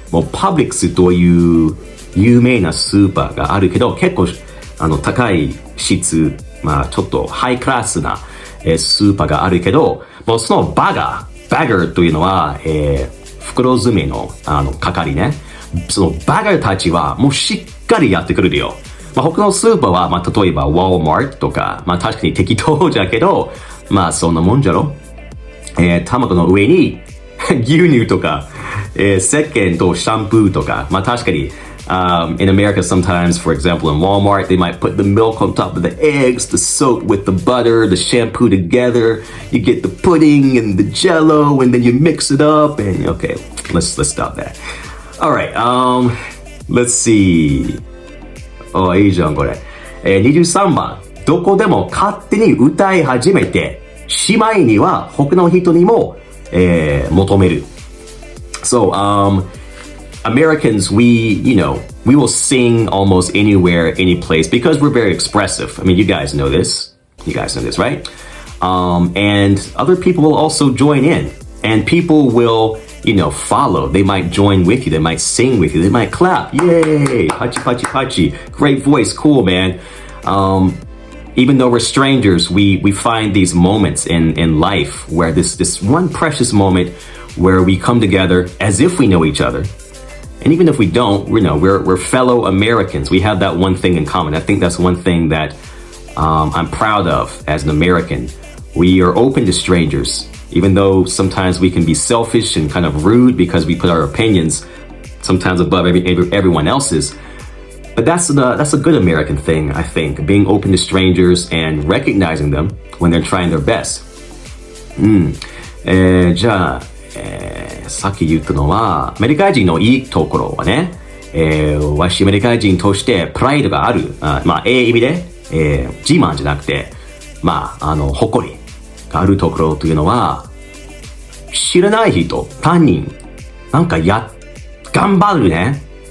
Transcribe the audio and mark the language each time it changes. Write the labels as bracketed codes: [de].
[ja] もう Publix という有名なスーパーがあるけど、結構高い質、まあちょっとハイクラスなスーパーがあるけど、もうそのバガーというのは、袋詰めの係ね。そのバガーたちはもうしっかりやってくれるよ。まあ他のスーパーは、まあ例えば Walmart とか、まあ確かに適当じゃけど、まあそんなもんじゃろ。卵の上に牛乳とか、石鹸とシャンプーとか、まあ確かに、 [en] in America sometimes, for example, in Walmart, they might put the milk on top of the eggs, the soap with the butter, the shampoo together. You get the pudding and the jello, and then you mix it up. And okay, let's stop that. All right, let's see. [ja] いいじゃんこれ。23番。どこでも勝手に歌い始めて、しまいには他の人にも、求める。 [en] So, Americans, we will sing almost anywhere, any place because we're very expressive. I mean, you guys know this. You guys know this, right? And other people will also join in. And people will, follow. They might join with you. They might sing with you. They might clap. Yay! Pachi, pachi, pachi. Great voice. Cool, man. Even though we're strangers, we find these moments in life where this one precious moment where we come together as if we know each other. And even if we don't, we're fellow Americans. We have that one thing in common. I think that's one thing that I'm proud of as an American. We are open to strangers, even though sometimes we can be selfish and kind of rude because we put our opinions sometimes above everyone else's. But that's a good American thing, I think. Being open to strangers and recognizing them when they're trying their best. [ja] じゃあ、さっき言ったのは、アメリカ人のいいところはね、わしアメリカ人としてプライドがある。まあ、意味で、自慢じゃなくて、まあ、誇りがあるところというのは、知らない人、他人、なんか頑張るね。